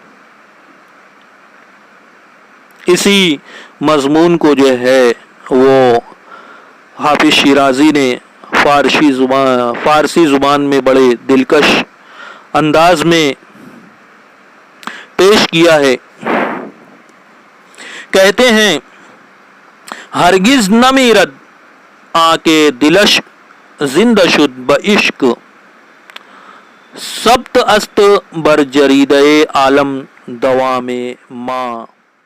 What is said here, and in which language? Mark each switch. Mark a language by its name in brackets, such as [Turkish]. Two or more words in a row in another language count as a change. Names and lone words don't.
[Urdu] اسی مضمون کو جو ہے وہ حافظ شیرازی نے فارسی زبان میں بڑے دلکش انداز میں پیش کیا ہے. کہتے ہیں [Persian] ہرگز نہ میرد آنکے دلش زندہ شد بعشق، سبت است بر جریدہ عالم دوام ماں.